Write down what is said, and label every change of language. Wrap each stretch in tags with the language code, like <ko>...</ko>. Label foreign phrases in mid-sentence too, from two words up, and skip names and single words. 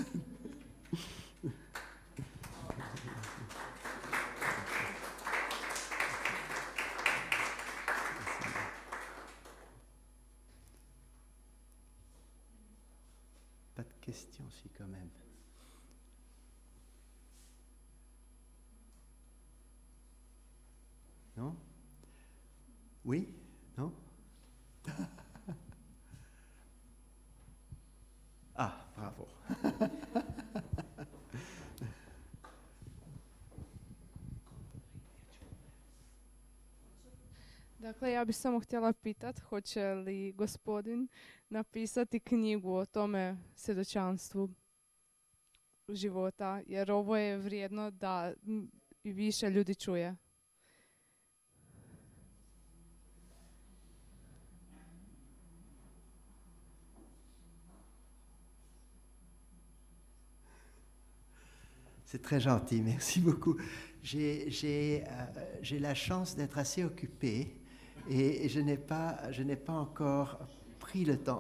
<fr>Pas de questions, si, quand même. Non? Oui? Non? Ah, bravo.</fr> <hr>Dakle, ja bih samo htjela pitat, hoće li gospodin napisati knjigu o tome svjedočanstvu života, jer ovo je vrijedno da i više ljudi čuje.</hr> <fr>C'est très gentil, merci beaucoup. J'ai la chance d'être assez occupé et je n'ai pas encore pris le temps.</fr>